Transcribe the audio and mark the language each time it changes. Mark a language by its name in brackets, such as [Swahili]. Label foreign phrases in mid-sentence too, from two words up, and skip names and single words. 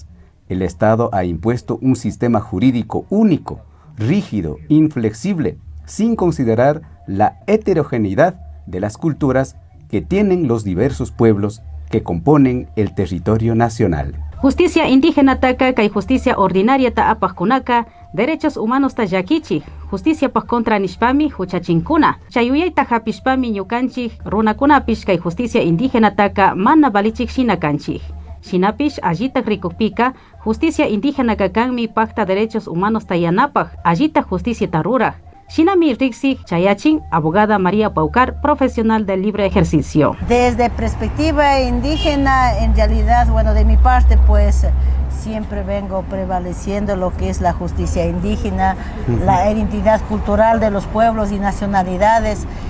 [Spanish] El Estado ha impuesto un sistema jurídico único, rígido, inflexible, sin considerar la heterogeneidad de las culturas que tienen los diversos pueblos que componen el territorio nacional. Justicia indígena [Quechua] taka kay [Spanish] justicia ordinaria [Quechua] ta apajkunaka, [Spanish] derechos humanos [Quechua] ta yakichik, justicia paj contra nishpami huchachinkuna. Chayuyayta hapishpami ñukanchik runakunapish kay [Spanish] justicia indígena [Quechua] taka mana balichik shinakanchik. Shinapish allitak rikukpika, [Spanish] justicia indígena [Quechua] kakanmi pacta [Spanish] derechos humanos [Quechua] ta yanapaj, allita justicia ta ruraj. Shinami Rixi Chayachin, [Spanish] abogada María Paucar, profesional del libre ejercicio. Desde perspectiva indígena, en realidad, bueno, de mi parte, pues siempre vengo prevaleciendo lo que es la justicia indígena, la identidad cultural de los pueblos y nacionalidades.